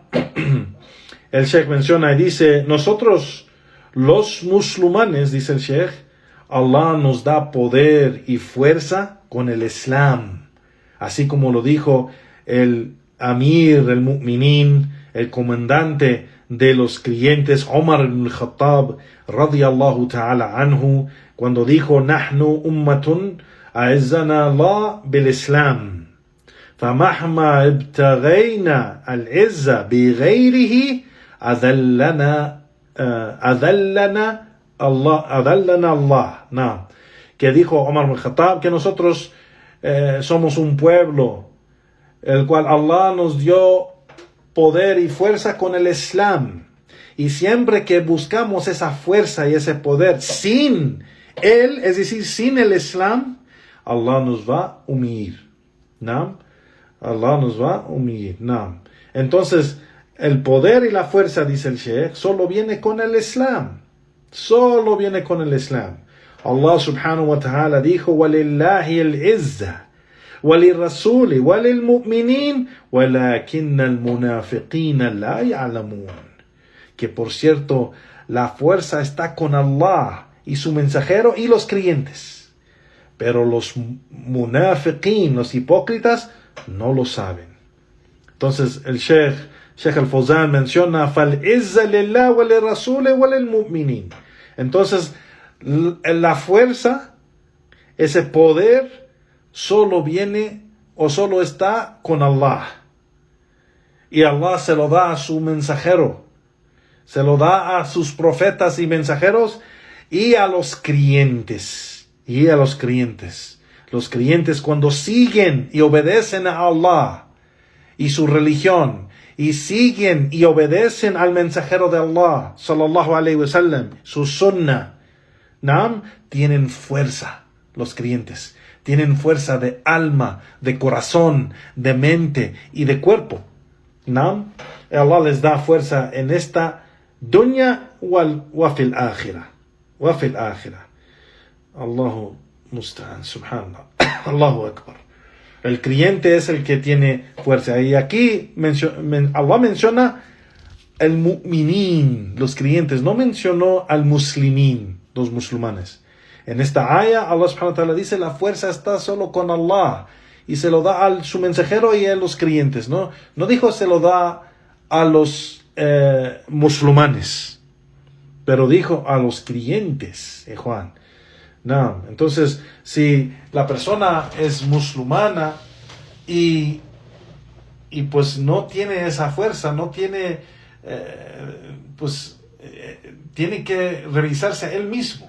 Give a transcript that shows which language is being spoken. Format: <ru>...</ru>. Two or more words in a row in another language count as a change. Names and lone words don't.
<es>El Sheikh menciona y dice, nosotros los musulmanes, dice el Sheikh, Allah nos da poder y fuerza con el Islam, así como lo dijo el Amir, el Mu'minin, el comandante de los creyentes, Omar ibn al-Khattab,</es> <ar>رضي الله تعالى عنه,</ar> <es>cuando dijo,</es> <ar>نحن أمة أعزنا الله بالإسلام فمهما ابتغينا العزة بغيره أذلنا الله.</ar> <es>No. Que dijo Omar ibn al-Khattab, que nosotros somos un pueblo, el cual Allah nos dio poder y fuerza con el Islam. Y siempre que buscamos esa fuerza y ese poder sin él, es decir, sin el Islam, Allah nos va a humillar. ¿No? Allah nos va a humillar. ¿No? Entonces, el poder y la fuerza, dice el Sheikh, solo viene con el Islam. Solo viene con el Islam.</es> <ar>الله سبحانه وتعالى dijo, وَلِلَّهِ الْعِزَّةِ وَلِلرَّسُولِ وَلِلْمُؤْمِنِينَ وَلَكِنَّ الْمُنَافِقِينَ لَا يَعْلَمُونَ.</ar> <es>Que por cierto, la fuerza está con Allah y su mensajero y los creyentes. Pero los munafiqin, los hipócritas, no lo saben. Entonces el Sheikh al-Fawzan menciona</es> <ar>فَالْعِزَّ لِلَّهِ وَلِلرَّسُولِ وَلِلْمُؤْمِنِينَ.</ar> <es>Entonces la fuerza, ese poder, solo viene o solo está con Allah. Y Allah se lo da a su mensajero, se lo da a sus profetas y mensajeros y a los creyentes. Y a los creyentes. Los creyentes, cuando siguen y obedecen a Allah y su religión, y siguen y obedecen al mensajero de Allah,</es> <ar>صلى الله عليه وسلم,</ar> <es>su sunnah, ¿no? Tienen fuerza, los creyentes. Tienen fuerza de alma, de corazón, de mente y de cuerpo, ¿no? Allah les da fuerza en esta</es> <ar>دنيا وفي الآخرة. وفي الآخرة. الله المستعان، سبحان الله. الله أكبر.</ar> <es>El creyente es el que tiene fuerza. Y aquí Allah menciona el mu'minin, los creyentes. No mencionó al muslimin, los musulmanes. En esta ayah,</es> <ar>الله سبحانه وتعالى</ar> <es>dice, la fuerza está solo con Allah. Y se lo da a su mensajero y a los creyentes. No dijo se lo da a los musulmanes. Pero dijo a los creyentes, Juan. No, entonces, si la persona es musulmana y pues no tiene esa fuerza, no tiene, tiene que revisarse a él mismo.</es>